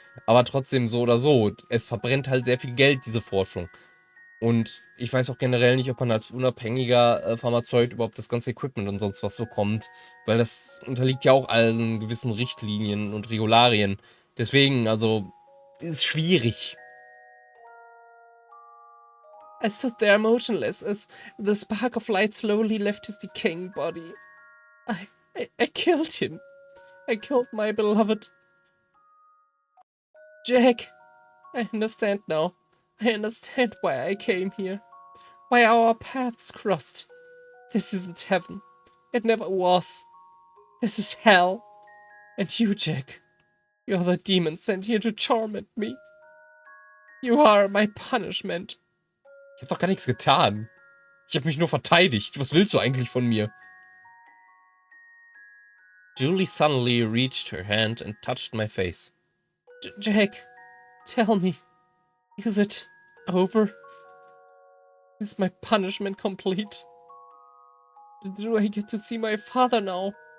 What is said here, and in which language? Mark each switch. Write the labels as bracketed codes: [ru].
[de] Aber trotzdem so oder so, es verbrennt halt sehr viel Geld, diese Forschung. Und ich weiß auch generell nicht, ob man als unabhängiger Pharmazeut überhaupt das ganze Equipment und sonst was bekommt. Weil das unterliegt ja auch allen gewissen Richtlinien und Regularien. Deswegen, also, ist schwierig. [en] I stood there motionless as the spark of light slowly left his decaying body. I killed him. I killed my beloved. Jack, I understand now. I understand why I came here. Why our paths crossed. This isn't heaven. It never was. This is hell. And you, Jack, you're the demon sent here to torment me. You are my punishment. [de] Ich hab doch gar nichts getan. Ich hab mich nur verteidigt. Was willst du eigentlich von mir? [en] Julie suddenly reached her hand and touched my face. Jack, tell me, is it over? Is my punishment complete? Do I get to see my father now?